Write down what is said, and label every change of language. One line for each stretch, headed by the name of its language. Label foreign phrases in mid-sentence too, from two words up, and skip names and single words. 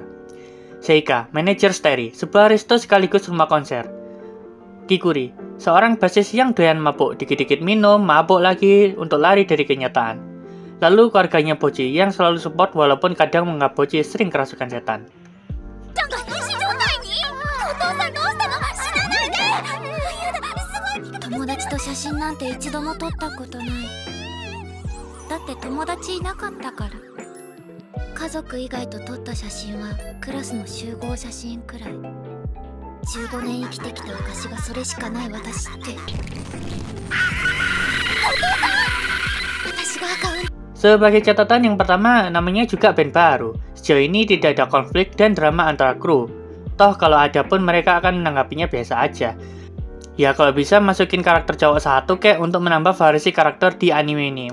Indonesian: Seika, manajer Steri, sebuah resto sekaligus rumah konser. Kikuri, seorang basis yang doyan mabuk, dikit-dikit minum, mabuk lagi untuk lari dari kenyataan. Lalu keluarganya Bocchi yang selalu support walaupun kadang menganggap Bocchi sering kerasukan setan.
Japanese: 友達と写真なんて一度も撮ったことない。だって友達いなかったから。家族以外と撮った写真はクラスの集合写真くらい。15年生きてきた証がそれしかない私って
Indonesian: Sebagai catatan yang pertama, namanya juga band baru. Sejauh ini tidak ada konflik dan drama antara kru. Toh kalau ada pun mereka akan menanggapinya biasa aja. Ya kalau bisa masukin karakter cowok satu kayak untuk menambah variasi karakter di anime ini.